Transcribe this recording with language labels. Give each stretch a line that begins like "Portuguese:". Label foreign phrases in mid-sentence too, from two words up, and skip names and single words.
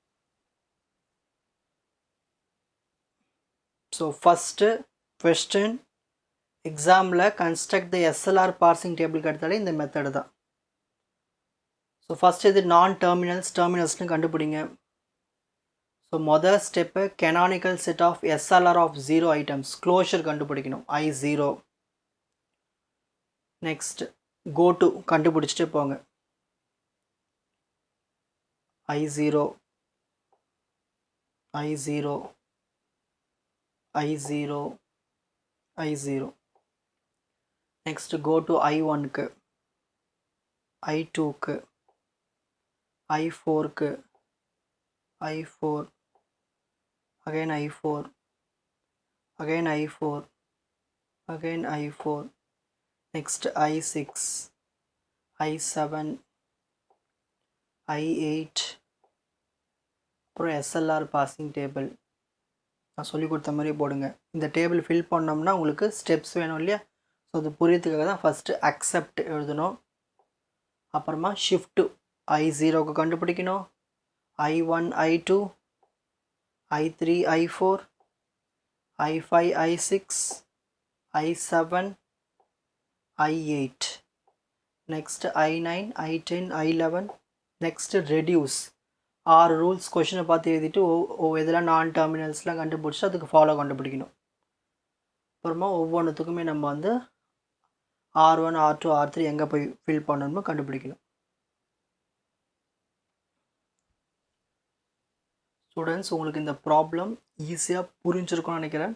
English: so first question
Tamil: எக்ஸாமில்
English: construct the SLR parsing table
Tamil: எடுத்தாலே இந்த மெத்தடு தான்.
English: so first
Tamil: இது டெர்மினல்ஸ்னு கண்டுபிடிங்க. ஸோ முதல்
English: step canonical set of SLR of 0 items closure
Tamil: கண்டுபிடிக்கணும். I0.
English: next go to
Tamil: கண்டுபிடிச்சிட்டு போங்க. I0.
English: next go to I1க்கு, I2க்கு, I4க்கு, I4, again I4, again I4, again I4, next I6, I7, I8.
Tamil: அப்புறம்
English: SLR parsing table
Tamil: நான் சொல்லி கொடுத்த மாதிரி போடுங்க. இந்த
English: table fill
Tamil: பண்ணோம்னா உங்களுக்கு ஸ்டெப்ஸ் வேணும் இல்லையா? ஸோ அது புரியறதுக்காக தான்
English: first accept
Tamil: எழுதணும். அப்புறமா ஷிஃப்ட்டு I0க்கு கண்டுபிடிக்கணும். I1 I2 I3 I4 I5 I6 I7 I8 next I9 I10 I11
English: next reduce
Tamil: 6 ரூல்ஸ் கொஷினை பார்த்து எழுதிட்டு இதெல்லாம் நான் டெர்மினல்ஸ்லாம் கண்டுபிடிச்சி அதுக்கு ஃபாலோ கண்டுபிடிக்கணும். அப்புறமா ஒவ்வொன்றுத்துக்குமே நம்ம வந்து R1 R2 R3 எங்கே போய் ஃபில் பண்ணணுமோ கண்டுபிடிக்கணும். ஸ்டூடெண்ட்ஸ், உங்களுக்கு இந்த
English: problem easy
Tamil: புரிஞ்சிருக்கும்னு நினைக்கிறேன்.